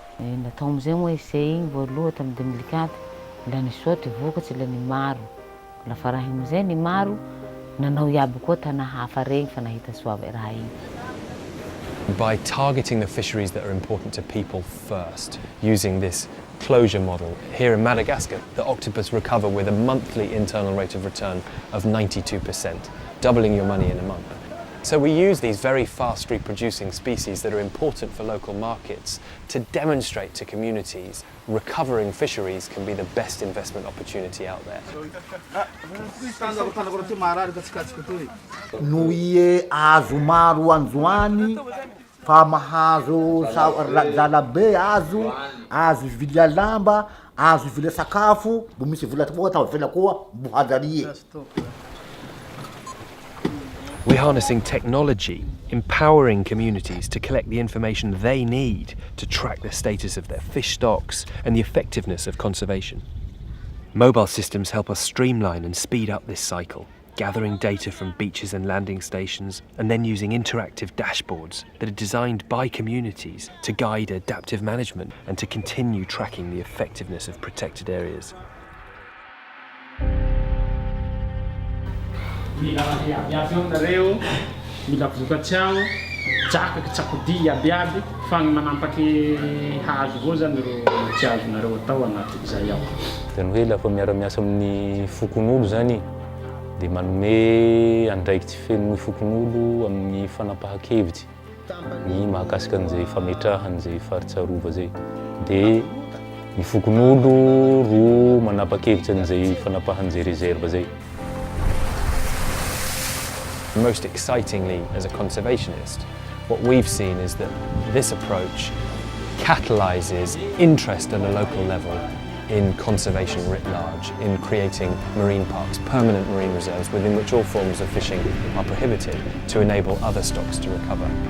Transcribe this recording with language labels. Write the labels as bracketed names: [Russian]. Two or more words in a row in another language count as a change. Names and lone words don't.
[English] By targeting the fisheries that are important to people first, using this closure model, here in Madagascar, the octopus recover with a monthly internal rate of return of 92%, doubling your money in a month. So we use these very fast reproducing species that are important for local markets to demonstrate to communities recovering fisheries can be the best investment opportunity out there. [Malagasy] Nuye azo maro anjoany fa mahazo zalabe azo vilya lamba, azo vilya sakafo, bo misy vola vela koa mbo hadarie. [English] We're harnessing technology, empowering communities to collect the information they need to track the status of their fish stocks and the effectiveness of conservation. Mobile systems help us streamline and speed up this cycle, gathering data from beaches and landing stations, and then using interactive dashboards that are designed by communities to guide adaptive management and to continue tracking the effectiveness of protected areas. [Malagasy] Hoe lafa miara-miasa amin'ny fokon'olo zany dia manome andraikitra feno fokon'olo amin'ny fanapahan-kevitsy ny mahakasika an'izay fametrahana izay faritsarovana zay. Dia ny fokon'olo ro manapa-kevitra an'izay fanapahan'izay reserve zay. [English] Most excitingly, as a conservationist, what we've seen is that this approach catalyses interest at a local level in conservation writ large, in creating marine parks, permanent marine reserves within which all forms of fishing are prohibited to enable other stocks to recover.